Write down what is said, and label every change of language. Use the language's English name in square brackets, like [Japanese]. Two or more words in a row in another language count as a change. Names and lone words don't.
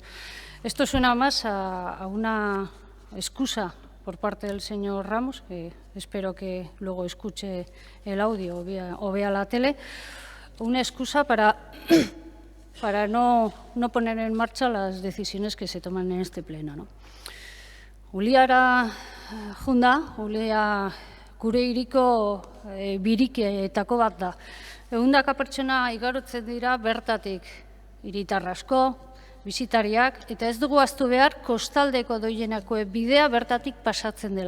[Spanish] Esto suena más a una excusa por parte del señor Ramos, que espero que luego escuche el audio o vea la tele, una excusa para no poner en marcha las decisiones que se toman en este pleno, ¿no? [Basque] Uliara junda, Ulia gure hiriko biriketako bat da. 100 pertsona igarotzen dira bertatik, hiritar asko, bisitariak, eta ez dugu ahaztu behar kostaldeko doienako bidea bertatik pasatzen dela.